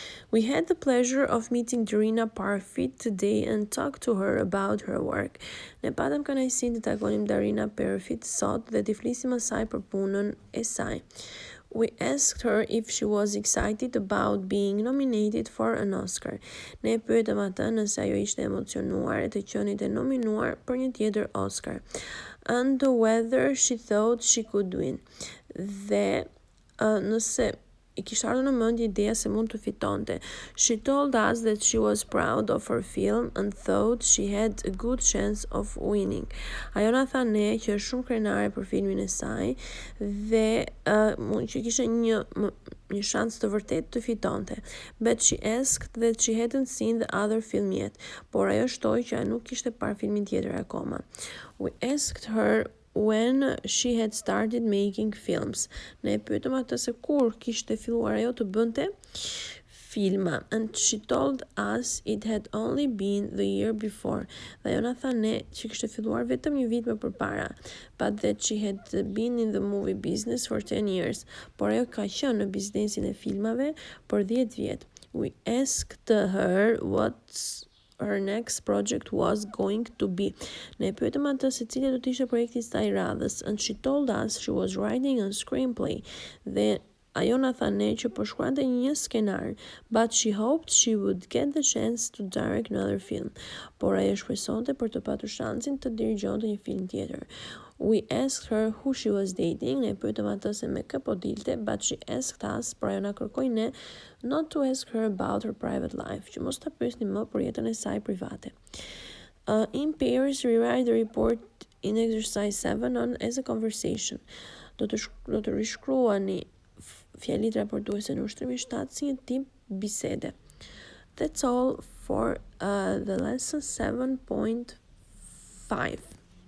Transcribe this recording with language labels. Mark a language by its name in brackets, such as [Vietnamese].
[English] We had the pleasure of meeting Darina Parfit today and talked to her about her work. [Albanian] Ne patëm kënaqësinë të takonim Darina Parfit sot dhe të flisim asaj për punën e saj. [English] We asked her if she was excited about being nominated for an Oscar. [Albanian] Ne pyetëm atë nëse ajo ishte emocionuar të qenit e nominuar për një tjetër Oscar. [English] And whether she thought she could win. [Albanian] Dhe nëse I kishte ardhur në mendje ideja se mund të fitonte. [English] She told us that she was proud of her film and thought she had a good chance of winning. [Albanian] Ajo na tha ne që është shumë krenare për filmin e saj dhe që kishte një shans të vërtet të fitonte. [English] But she asked that she hadn't seen the other film yet. [Albanian] Por ajo shtoi që ajo nuk kishte parë filmin tjetër akoma. [English] We asked her when she had started making films. [Albanian] Ne pyetëm atë se kur kishte filluar ajo të bënte filma, [English] and she told us it had only been the year before. [Albanian] Dhe ajo na tha ne që kishte filluar vetëm një vit më përpara, [English] but that she had been in the movie business for 10 years. [Albanian] Por ajo ka qenë në biznesin e filmave për 10 vjet. [English] We asked her what her next project was going to be. [Albanian] Ne pyetëm atë se cili do të ishte projekti I saj radhës, [English] and she told us she was writing a screenplay. [Albanian] Dhe ajo na tha ne që po shkruante një skenar, [English] but she hoped she would get the chance to direct another film. [Albanian] Por ajo shpresonte për të patur shansin të dirigjonte një film tjetër. [English] We asked her who she was dating. [Albanian] Ne pyetëm atë se me kë po dilte, [English] but she asked us, [Albanian] por ajo na kërkoi ne, [English] not to ask her about her private life, [Albanian] që mos ta pyesni më për jetën e saj private. [English] In pairs, rewrite the report in exercise 7 on as a conversation. [Albanian] Do të rishkruani fjalit raportuese në ushtrimin 7 si një tip bisede. [English] That's all for the lesson 7.5.